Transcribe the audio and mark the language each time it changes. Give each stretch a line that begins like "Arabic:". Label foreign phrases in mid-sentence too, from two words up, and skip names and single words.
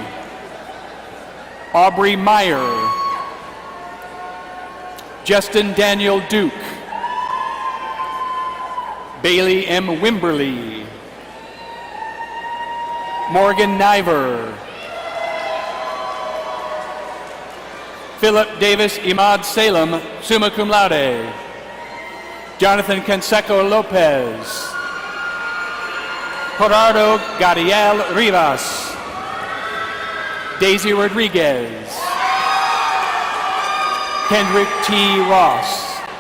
English: Aubrey Meyer. Justin Daniel Duke. Bailey M. Wimberly. Morgan Niver. Philip Davis Imad Salem,
Latin: summa cum laude.
English: Jonathan Canseco Lopez. Gerardo Gadiel Rivas. Daisy Rodriguez. Kendrick T. Ross.